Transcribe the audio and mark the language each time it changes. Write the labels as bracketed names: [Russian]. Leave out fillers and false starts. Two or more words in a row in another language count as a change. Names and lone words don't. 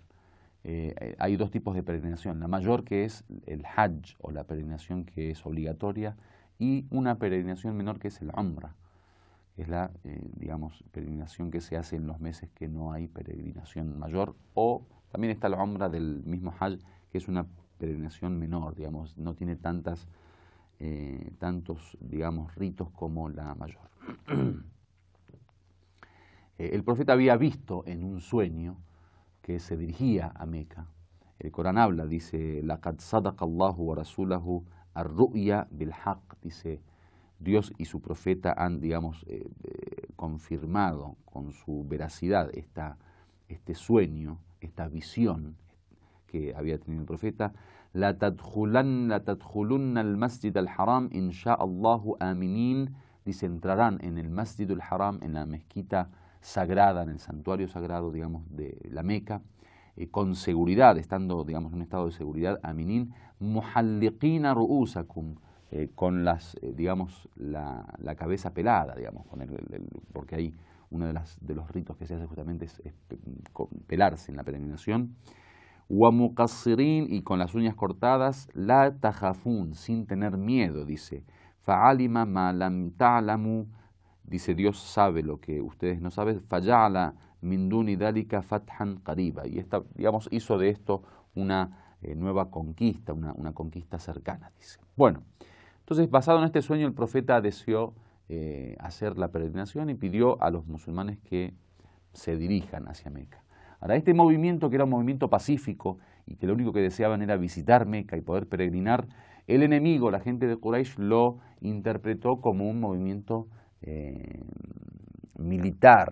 [Spanish] Hay dos tipos de peregrinación, la mayor, que es el Hajj, o la peregrinación que es obligatoria, y una peregrinación menor, que es el Umrah, que es la, digamos, peregrinación que se hace en los meses que no hay peregrinación mayor, o también está el Umrah del mismo Hajj, que es una peregrinación menor, digamos, no tiene tantos, digamos, ritos como la mayor. El profeta había visto en un sueño que se dirigía a Meca. El Corán habla, dice, [Arabic] لَقَدْ صَدَقَ اللَّهُ وَرَسُولَهُ الرُّؤْيَا بِالْحَقِّ, [Spanish] dice, Dios y su profeta han, digamos, confirmado con su veracidad este sueño, esta visión que había tenido el profeta. [Arabic] لَتَدْخُلُنَّ الْمَسْجِدَ الْحَرَامِ إِنْ شَاءَ اللَّهُ آمِنِينَ, [Spanish] dice, entrarán en el Masjid al-Haram, en la mezquita sagrada, en el santuario sagrado, digamos, de la Meca, con seguridad, estando, digamos, en un estado de seguridad, [Arabic] آمنين محلقين رؤوسكم, [Spanish] con las, digamos, la cabeza pelada, digamos, porque hay uno de los ritos que se hace justamente es pelarse en la peregrinación, [Arabic] ومقصرين, [Spanish] y con las uñas cortadas, [Arabic] لا تخافون, [Spanish] sin tener miedo, dice, [Arabic] فعلم ما لم تعلموا, [Spanish] dice, Dios sabe lo que ustedes no saben, [Arabic] فجعل من دون ذلك فتحا قريبا, [Spanish] y esta, digamos, hizo de esto una nueva conquista, una conquista cercana, dice. Bueno, entonces, basado en este sueño, el profeta deseó hacer la peregrinación y pidió a los musulmanes que se dirijan hacia Meca. Ahora, este movimiento, que era un movimiento pacífico y que lo único que deseaban era visitar Meca y poder peregrinar, el enemigo, la gente de Quraysh, lo interpretó como un movimiento militar.